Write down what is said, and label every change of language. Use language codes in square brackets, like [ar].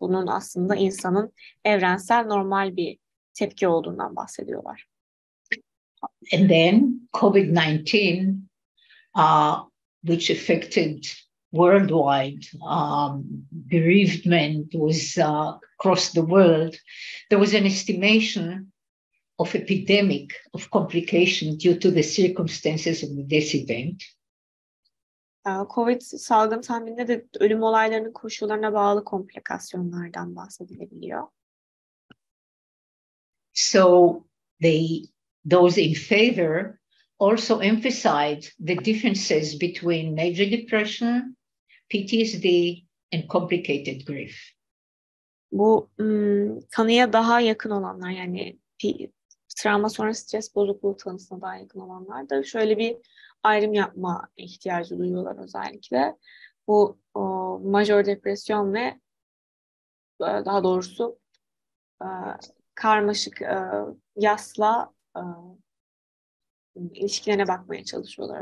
[tr] Bunun aslında insanın evrensel normal bir tepki olduğundan bahsediyorlar. [en] And then COVID-19, which affected worldwide bereavement was across the world. There was an estimation of epidemic of complication due to the circumstances of this event. [tr] Covid salgın tahmininde de ölüm olaylarının koşullarına bağlı komplikasyonlardan bahsedilebiliyor. [en] So those in favor also emphasized the differences between major depression, PTSD, and complicated grief. [tr] Bu tanıya daha yakın olanlar, yani travma sonrası stres bozukluğu tanısına daha yakın olanlar da şöyle bir ayrım yapma ihtiyacı duyuyorlar özellikle. Bu majör depresyon ve daha doğrusu karmaşık yasla ilişkilerine bakmaya çalışıyorlar.